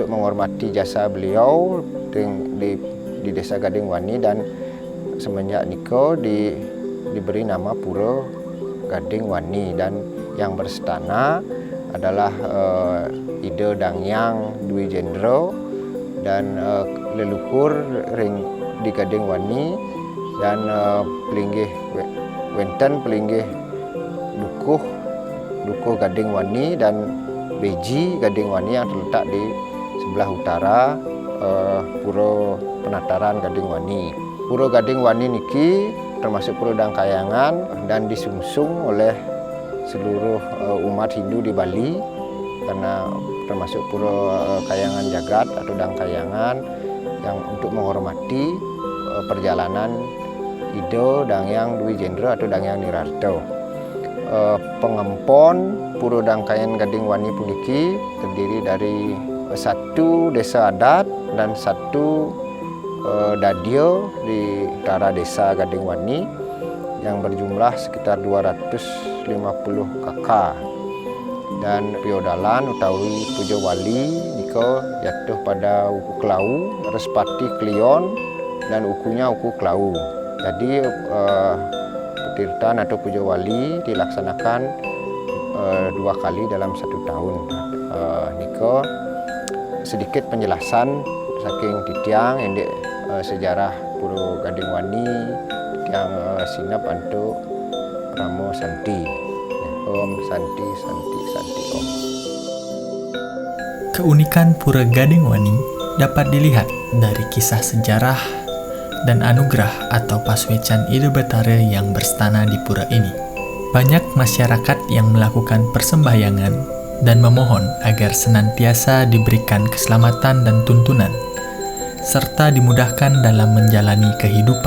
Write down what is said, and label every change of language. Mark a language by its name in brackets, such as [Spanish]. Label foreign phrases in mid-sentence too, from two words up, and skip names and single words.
[Indonesian] menghormati jasa beliau di desa Gading Wani, dan semenjak niko diberi nama Pura Gading Wani, dan yang berstana adalah Ide Dangyang Dwi Jendro dan leluhur di Gading Wani, dan pelinggih wenten pelinggih Dukuh Gading Wani dan Beji Gading Wani yang terletak di sebelah utara Pura Penataran Gading Wani. Pura Gading Wani niki termasuk Pura Dangkayangan dan disungsung oleh seluruh umat Hindu di Bali, karena termasuk Pura Kayangan Jagat atau Dangkayangan yang untuk menghormati perjalanan Ide Dangyang Dwi Jendro atau Dangyang Nirarto. Pengempon Pura Dangkayangan Gading Wani puniki terdiri dari 1 desa adat dan 1 dadio di utara desa Gading Wani yang berjumlah sekitar 250 kakak, dan piodalan utawi Pujo Wali niko jatuh pada uku Klau, Respati Klion, dan ukunya uku Klau. Jadi Petirtan atau Pujo Wali dilaksanakan 2 kali dalam 1 tahun. Niko sedikit penjelasan [Balinese] saking titiang [Indonesian] endek sejarah Pura Gading Wani yang sinap antu Ramo Santi. [Sanskrit] Om Santi Om. [Indonesian] Keunikan Pura Gading Wani dapat dilihat dari kisah sejarah dan anugerah atau paswecan Ide Betare yang berstana di pura ini. Banyak masyarakat yang melakukan persembahyangan dan memohon agar senantiasa diberikan keselamatan dan tuntunan, serta dimudahkan dalam menjalani kehidupan.